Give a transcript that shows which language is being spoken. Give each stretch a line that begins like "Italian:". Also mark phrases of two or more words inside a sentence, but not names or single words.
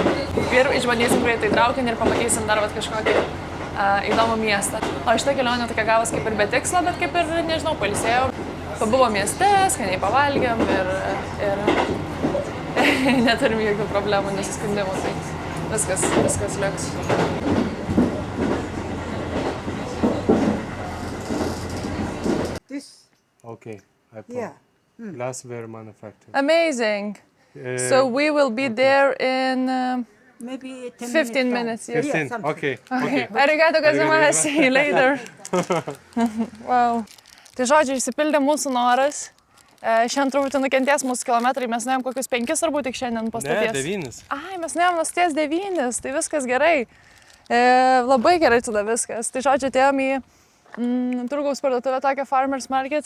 Lithuanian: Ir išbandysim greitai traukinį ir pamatysim dar kažkokį įdomų miestą. O šitą kelionę tokia gavos kaip ir be tikslo, bet kaip ir, nežinau, pailsėjau. Pabuvo mieste, skaniai pavalgėm ir neturim jokių problemų, nesiskundimų, tai viskas liuks.
English: Okay, I put. Yeah. Glassware manufacturer. Amazing! So we will be there in maybe 15 minutes. Yes. 15, something. okay.
Japanese: Arigato gozaimasu,
English: see you later. Wow.
Lithuanian: Tai žodžiu, išsipildė mūsų noras. Šiandien truputį nukentės mūsų kilometrai, mes nuėjom kokius 5 turbūt tik šiandien po stoties. Ne, 9. Ai, mes nuėjom nuo stoties 9, tai viskas gerai. Labai gerai tada viskas. Tai žodžiu, atėjom į turgaus parduotuvę tokią Farmers Market.